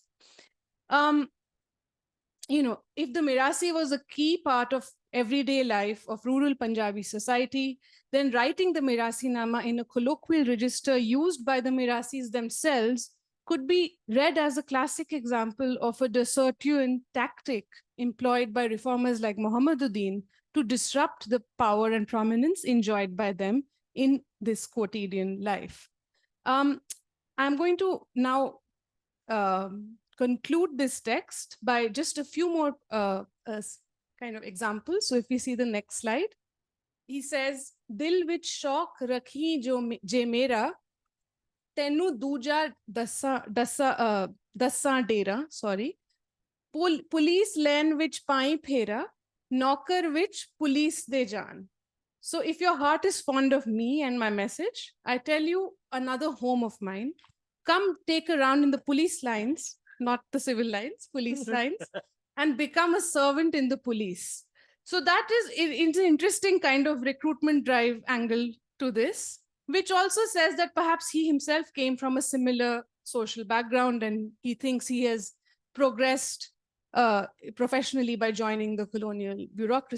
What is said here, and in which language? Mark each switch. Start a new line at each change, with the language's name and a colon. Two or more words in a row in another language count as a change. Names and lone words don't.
English: If the Mirasi was a key part of everyday life of rural Punjabi society, then writing the Mirasinamah in a colloquial register used by the Mirasis themselves could be read as a classic example of a desertuan tactic employed by reformers like Muhammaduddin to disrupt the power and prominence enjoyed by them in this quotidian life. I'm going to now conclude this text by just a few more kind of examples. So if we see the next slide, he says,
Punjabi: ਦਿਲ ਵਿੱਚ ਸ਼ੌਕ ਰੱਖੀਂ ਜੇ ਮੇਰਾ, ਤੈਨੂੰ ਦੂਜਾ ਦੱਸਾਂ ਡੇਰਾ, sorry. ਪੁਲਿਸ ਲੇਨ ਵਿੱਚ ਪਾ ਫੇਰਾ, ਨੌਕਰ ਵਿੱਚ ਪੁਲਿਸ ਦੇ ਜਾਣ.
English: So if your heart is fond of me and my message, I tell you another home of mine. Come take a round in the police lines, not the civil lines, police lines, and become a servant in the police. So that is, it's an interesting kind of recruitment drive angle to this, which also says that perhaps he himself came from a similar social background and he thinks he has progressed professionally by joining the colonial bureaucracy.